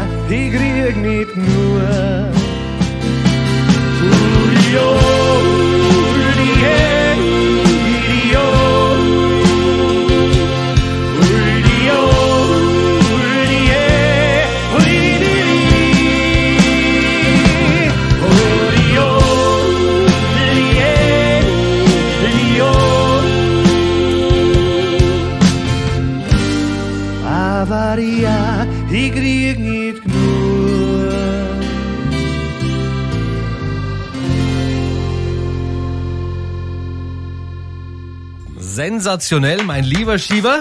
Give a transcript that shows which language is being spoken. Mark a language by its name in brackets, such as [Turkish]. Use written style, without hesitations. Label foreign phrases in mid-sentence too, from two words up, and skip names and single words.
[German] ich krieg nicht nur. Uri-oh, Uri-eh, Uri-oh, Uri-oh, Uri-eh, Uri-di-di. Uri-oh, Uri-eh, Uri-oh. Aber ja, ich krieg nicht genug. Sensationell, mein lieber Schieber.